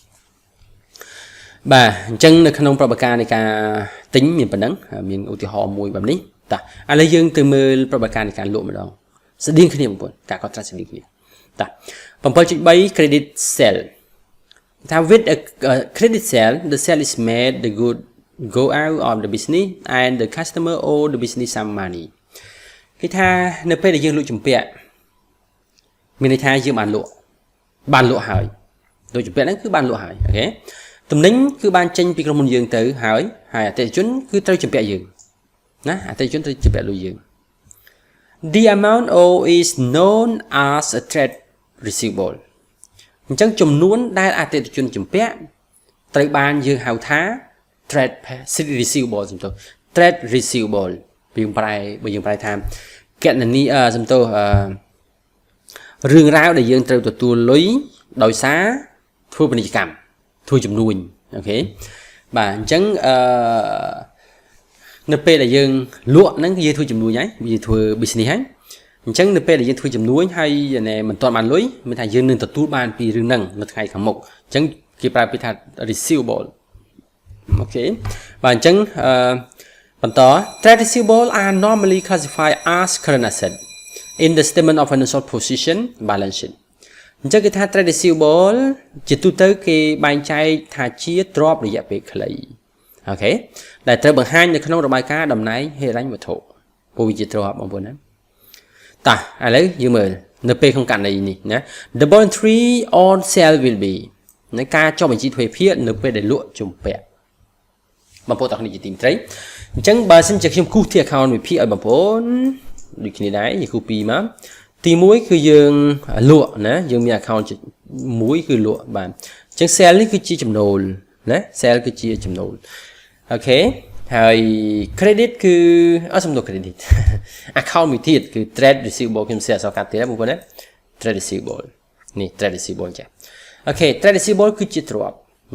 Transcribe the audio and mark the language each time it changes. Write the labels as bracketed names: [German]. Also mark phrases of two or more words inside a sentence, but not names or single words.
[Khmer] បាទអញ្ចឹងនៅក្នុងប្រតិបត្តិការនៃការទិញមានប៉ុណ្ណឹងមានឧទាហរណ៍មួយបែបនេះតោះឥឡូវយើងទៅមើលប្រតិបត្តិការនៃការលក់ម្ដងស្តៀងគ្នាបងប្អូនការកត់ត្រាស្តៀងគ្នាតោះ 7.3 credit [English] sale ថា with a credit sale the sale is made the good go out of the business and the customer owe the business some money [Khmer] គេថានៅពេលដែលយើងល ក់ជំពាក់មានន័យថាយើងបានលក់ហើយដូចជំពាក់ហ្នឹងគឺបានលក់ហើយអូខេទំនិញគឺបានចេញពីក្រុមហ៊ុន យើងទៅហើយអតិថិជនគឺត្រូវជំពាក់យើងណាអតិថិជនត្រូវជំពាក់លុយយើង [English] The amount owed is known as a trade receivable [Khmer] អញ្ចឹងចំនួនដែលអតិថិជនជំពាក់ត្រូវបានយើងហៅថា [English] trade receivable [Khmer] សំទោស [English] trade receivable [Khmer] បើយើងប្រែថាគណនីសំទោសរឿងរ៉ាវដែលយើងត្រូវទទួលលុយដោយសារធ្វើពាណិជ្ជកម្មធ្វើជំនួញអូខេបាទអញ្ចឹង នៅពេលដែលយើងលក់ហ្នឹងយើងធ្វើចំនួនហើយយើងធ្វើ business ហើយអញ្ចឹងនៅពេលដែលយើងធ្វើចំនួនហើយ មិនទាន់បានលុយមានថាយើងនឹងទទួលបានពីរឿងហ្នឹងនៅថ្ងៃខាងមុខអញ្ចឹងគេប្រើពាក្យថា receivable អូខេបាទអញ្ចឹងបន្ត [English] trade receivable are normally classified as current asset in the statement of financial position balance sheet [Khmer] អញ្ចឹងគេថា [English] trade receivable [Khmer] ជាទូទៅគេបែងចែកថាជាទ្រព្យរយៈពេលខ្លីអូខេដែលត្រូវបង្ហាញនៅក្នុងរបាយការណ៍តំ ណែងហិរញ្ញវត្ថុពួកវាជាទ្រព្យបងប្អូនណាតោះឥឡូវយើងមើលនៅពេលក្នុងករណីនេះណា [English] the voluntary on sale will be [Khmer] នៃការចុះបញ្ជីទ្វេភាគនៅពេលដែលលក់ជំពាក់បងប្អូនទាំងនេះជាទីមេត្រីអញ្ចឹងបើសិនជាខ្ញុំគូសទី account វិភាគឲ្យបងប្អូនដូចគ្នាដែរយើងគូសពីរមកទី1គឺយើងល ក់ណាយើងមាន account មួយគឺលក់បាទអញ្ចឹង sale នេះគឺជាចំណូលណា sale គឺជាចំណូលអូខេហើយ credit គឺសំដៅ [English] credit account [Khmer] មួយទៀតគឺ [English] trade receivable [Khmer] ខ្ញុំសេអសកាត់ទៀតបងប្អូនណា [English] trade receivable [Khmer] នេះ [English] trade receivable [Khmer] ចាអូខេ [English] trade receivable [Khmer] គឺជាទ្រព្យអ